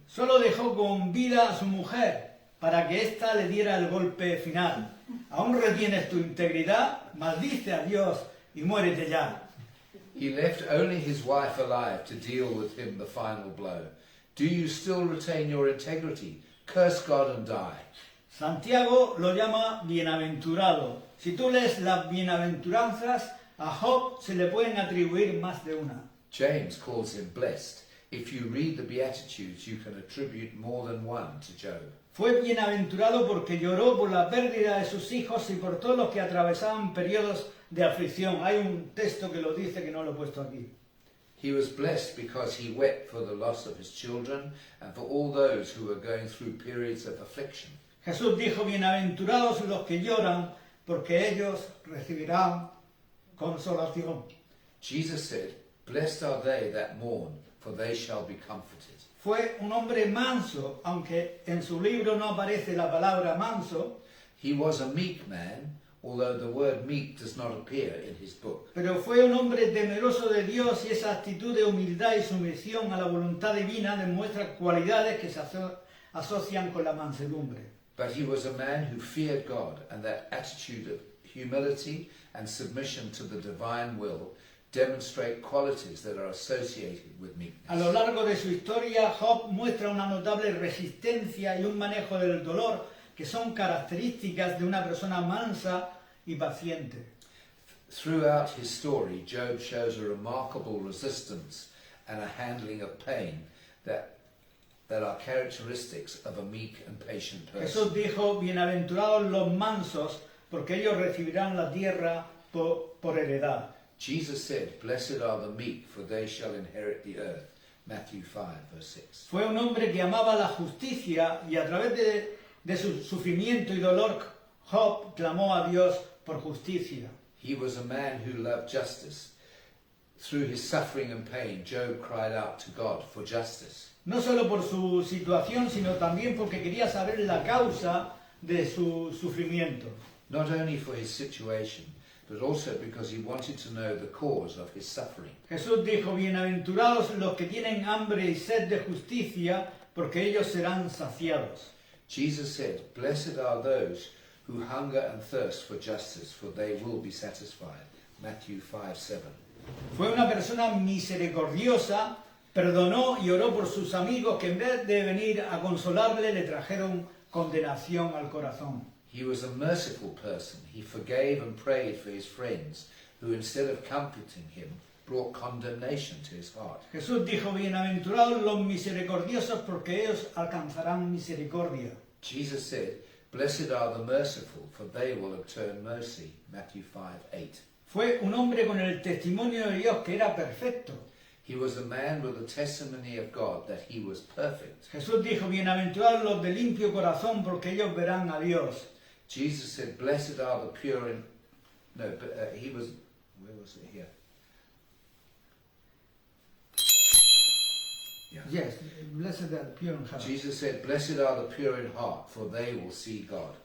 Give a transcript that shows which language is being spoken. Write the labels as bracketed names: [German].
[Spanish] Solo dejó con vida a su mujer para que ésta le diera el golpe final. ¿Aún retienes tu integridad? Maldice a Dios y muérete ya. [English] He left only his wife alive to deal with him the final blow. Do you still retain your integrity? Curse God and die. [Spanish] Santiago lo llama bienaventurado. Si tú lees las bienaventuranzas, a Job se le pueden atribuir más de una. [English] James calls him blessed. If you read the Beatitudes, you can attribute more than one to Job. [Spanish] Fue bienaventurado porque lloró por la pérdida de sus hijos y por todos los que atravesaban periodos de aflicción. Hay un texto que lo dice que no lo he puesto aquí. [English] He was blessed because he wept for the loss of his children and for all those who were going through periods of affliction. [Spanish] Jesús dijo, bienaventurados los que lloran, porque ellos recibirán consolación. [English] Jesus said, blessed are they that mourn, for they shall be comforted. [Spanish] Fue un hombre manso, aunque en su libro no aparece la palabra manso, [English] He was a meek man, although the word meek does not appear in his book. [Spanish] pero fue un hombre temeroso de Dios y esa actitud de humildad y sumisión a la voluntad divina demuestra cualidades que se asocian con la mansedumbre. [English] But he was a man who feared God, and that attitude of humility and submission to the divine will demonstrate qualities that are associated with meekness. [Spanish] A lo largo de su historia, Job muestra una notable resistencia y un manejo del dolor que son características de una persona mansa y paciente. [English] Throughout his story, Job shows a remarkable resistance and a handling of pain that are characteristics of a meek and patient [Spanish] Jesús [English] person. [Spanish] dijo, bienaventurados los mansos, porque ellos recibirán la tierra por heredad. [English] Jesus said, blessed are the meek, for they shall inherit the earth. Matthew 5, verse 6. [Spanish] Fue un hombre que amaba la justicia y a través de su sufrimiento y dolor, Job clamó a Dios por justicia. [English] He was a man who loved justice. Through his suffering and pain, Job cried out to God for justice. [Spanish] No solo por su situación, sino también porque quería saber la causa de su sufrimiento. [English] Not only for his situation, but also because he wanted to know the cause of his suffering. [Spanish] Jesús dijo, bienaventurados los que tienen hambre y sed de justicia, porque ellos serán saciados. [English] Jesus said, blessed are those who hunger and thirst for justice, for they will be satisfied. Matthew 5:7. [Spanish] Fue una persona misericordiosa, perdonó y oró por sus amigos que en vez de venir a consolarle le trajeron condenación al corazón. [English] He was a merciful person. He forgave and prayed for his friends, who instead of comforting him, brought condemnation to his heart. [Spanish] Jesús dijo, bienaventurados los misericordiosos porque ellos alcanzarán misericordia. [English] Jesus said, blessed are the merciful, for they will obtain mercy. Matthew 5:8. [Spanish] Fue un hombre con el testimonio de Dios que era perfecto. [English] He was a man with the testimony of God that he was perfect. [Spanish] Jesús dijo, bienaventurados los de limpio corazón porque ellos verán a Dios. [English] Jesus said, blessed are the pure in... No, but he was... Where was it here? Yeah. Yes, blessed are the pure in heart. Jesus said, blessed are the pure in heart, for they will see God.